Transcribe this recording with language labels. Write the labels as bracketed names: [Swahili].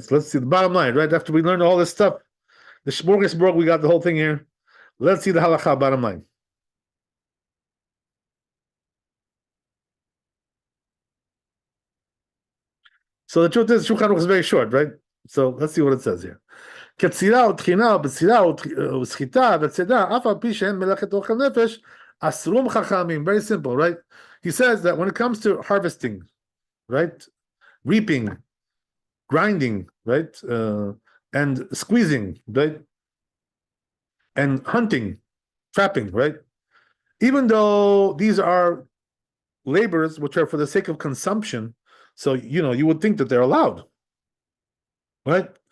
[English] So let's see the bottom line, right? After we learned all this stuff, the smorgasbord, we got the whole thing here. Let's see the halakha bottom line. So the truth is, Shulchan Aruch is very short, right? So let's see what it says here. [Hebrew] כצירה ותחינה ובצירה וסחיטה וצידה, אף על פי שהן מלאכת אוכל נפש, אסרום חכמים. [English] Very simple, right? He says that when it comes to harvesting, right, reaping, grinding, right, and squeezing, right, and hunting, trapping, right, even though these are labors which are for the sake of consumption, so you would think that they're allowed, right?